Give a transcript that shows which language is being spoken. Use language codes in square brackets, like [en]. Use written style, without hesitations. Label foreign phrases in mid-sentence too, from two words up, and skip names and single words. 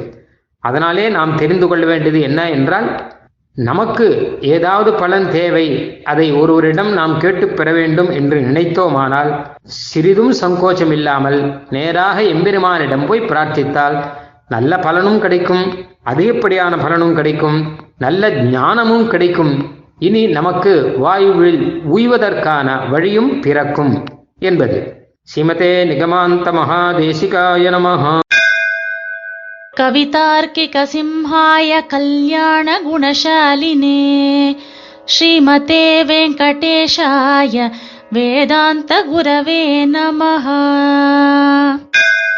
[ta] அதனாலே நாம் தெரிந்து கொள்ள வேண்டியது என்ன என்றால், நமக்கு ஏதாவது பலன் தேவை, அதை ஒருவரிடம் நாம் கேட்டு பெற வேண்டும் என்று நினைத்தோமானால் சிறிதும் சங்கோச்சம் இல்லாமல் நேராக எம்பெருமானிடம் போய் பிரார்த்தித்தால் நல்ல பலனும் கிடைக்கும், அதிகப்படியான பலனும் கிடைக்கும், நல்ல ஞானமும் கிடைக்கும். இனி நமக்கு வாயுவில் உய்வதற்கான வழியும் பிறக்கும் என்பது. [sa] श्रीमते निगमान्त महादेशिकाय नमः. कवितार्किक सिंहाय कल्याण गुणशालिने श्रीमते वेङ्कटेशाय वेदान्त गुरवे नमः.